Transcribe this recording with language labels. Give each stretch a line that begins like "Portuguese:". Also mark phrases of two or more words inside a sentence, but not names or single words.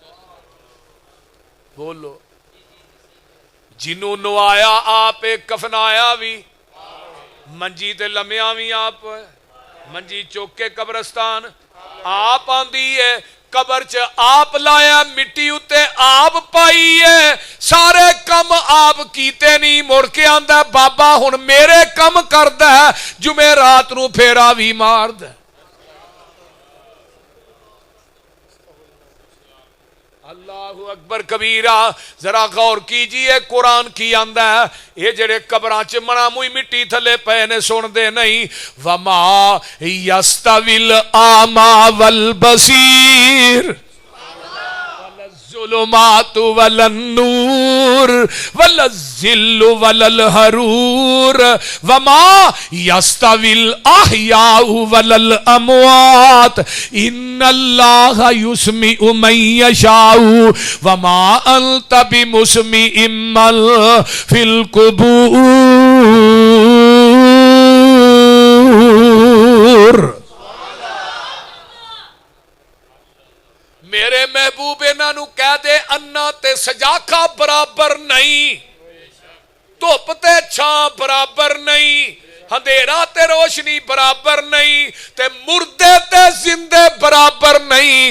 Punjabi: بولو، جنہاں نوایا آپ، کفنایا بھی، منجی تے لمیا بھی آپ، منجی چک کے قبرستان آپ آندی ہے، قبر چ آپ لایا، مٹی اتے آپ پائی ہے، سارے کم آپ کیتے نہیں، مڑ کے آندا بابا ہن میرے کم کردا ہے، جمعے رات نوں پھیرا بھی ماردا.
Arabic: الله أكبر كبيرا.
Urdu: ذرا غور کیجیے
Punjabi: قرآن کی آندا ہے، یہ جیڑے قبراں چ منا موئی مٹی تھلے پے نے سندے نہیں.
Arabic: وما يستوي الأعمى والبصير الظلمات ولا النور ولا الظل ولا الحرور وما يستوي الأحياء ولا الأموات إن الله يسمع من يشاء وما أنت بمسمع من في القبور.
Punjabi: میرے محبوب انہاں کہہ دے، انھا تے سجاکھا برابر نہیں، دھپ تے چھاں برابر نہیں، ہنیرا تے روشنی برابر نہیں، تے مردے تے جیوندے برابر نہیں.